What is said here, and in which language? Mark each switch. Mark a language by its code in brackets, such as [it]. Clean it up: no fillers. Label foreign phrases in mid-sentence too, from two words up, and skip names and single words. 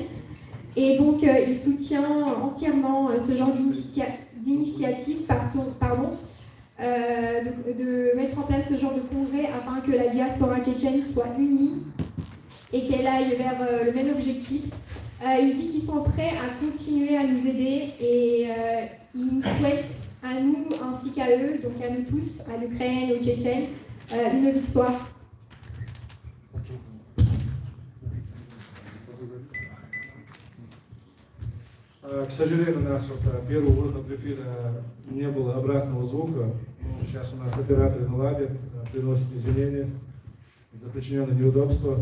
[fr] Et donc, il soutient entièrement ce genre d'initiative, de mettre en place ce genre de congrès afin que la diaspora tchétchène soit unie et qu'elle aille vers le même objectif. Il dit qu'ils sont prêts à continuer à nous aider et ils nous souhaitent à nous ainsi qu'à eux, donc à nous tous, à l'Ukraine, aux Tchétchènes, une victoire. [ru] К сожалению, у нас первый выход в эфир не было обратного звука. Сейчас у нас операторы наладят, приносят извинения за причиненное неудобство.